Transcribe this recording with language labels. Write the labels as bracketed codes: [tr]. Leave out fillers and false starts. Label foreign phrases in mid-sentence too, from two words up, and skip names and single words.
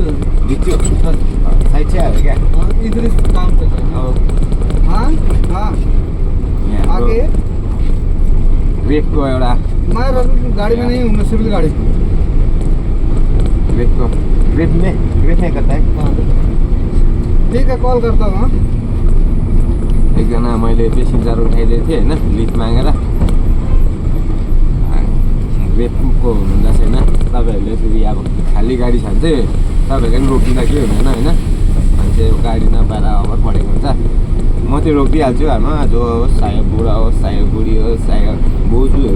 [ne] साइड चाहिँ आयो क्या [hi] इधर काम कर रहे हैं। हाँ हाँ आगे [ne] रेपको एउटा [hi] मैं गाड़ी में नहीं हूँ, मैं सिविल गाड़ी में। रेप में करता है। ठीक है कॉल करता हूँ। [ne] एकजना मैले पेसेन्जर उठाइदिएको थिएँ होइन, लिफ्ट मागेर। रेपको हुँदा छैन, तपाईँहरूले फेरि अब खाली गाडी छ भने चाहिँ तपाईँहरूले पनि रोकिँदा के हुँदैन होइन। मान्छे गाडी नपाएर अभर परेको हुन्छ। म त्यो रोकिदिइहाल्छु घरमा, जो होस् चाहे बुढा होस् चाहे बुढी होस् चाहे बोजूहरू।